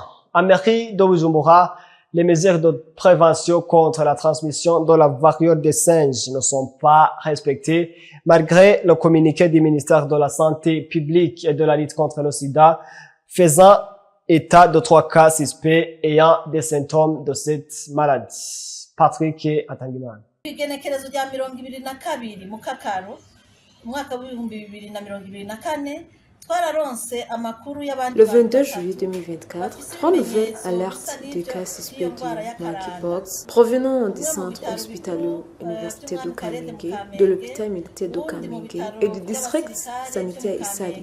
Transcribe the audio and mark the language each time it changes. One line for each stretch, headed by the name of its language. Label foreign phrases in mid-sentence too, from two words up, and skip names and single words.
French: À mairie de Bujumbura, les mesures de prévention contre la transmission de la variole des singes ne sont pas respectées malgré le communiqué du ministère de la Santé publique et de la lutte contre le sida faisant état de 3 cas suspects ayant des symptômes de cette maladie. Patrick Atangimana.
Rundi: Igenekerezo rya 2022 mu Kakaro umwaka wa 2024
French: Le 22 juillet 2024, 3 nouvelles alertes de cas suspects du monkeypox provenant du centre hospitalo-universitaire de Kamenge, de l'hôpital militaire de Kamenge et du district sanitaire Isali.